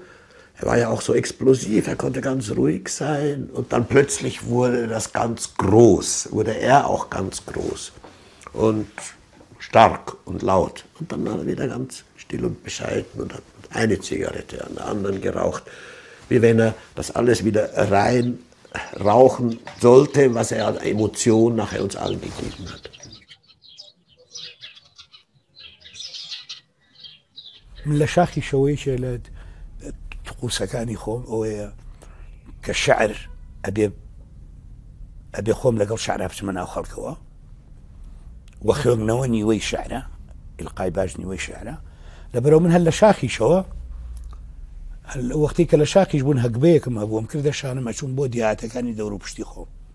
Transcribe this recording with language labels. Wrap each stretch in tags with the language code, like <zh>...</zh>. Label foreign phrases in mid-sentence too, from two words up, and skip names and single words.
<de>Er war ja auch so explosiv, er konnte ganz ruhig sein und dann plötzlich wurde das ganz groß, wurde er auch ganz groß und stark und laut. Und dann war er wieder ganz still und bescheiden und hat eine Zigarette an der anderen geraucht, wie wenn er das alles wieder rein rauchen sollte, was er an Emotionen nachher uns allen gegeben hat.</de> <ckb>من لشاخي شويش لد طقوسەکانی خۆم ئەوەیە کە شعر ئەبێ خۆم لەگەڵ شعرا بچمە ناو خەڵکەوە وە خوێندنەوە نیوەی شعرە، ئیلقای باش نیوەی شعرە، لەبەرەوە من هەر لە شاخیشەوە وەختی کە لە شاخیش بوون هەگبەیەکم هەبووم کردە شانم ئەچوون بۆ دیهاتەکانی دەور و پشتی خۆم.</ckb>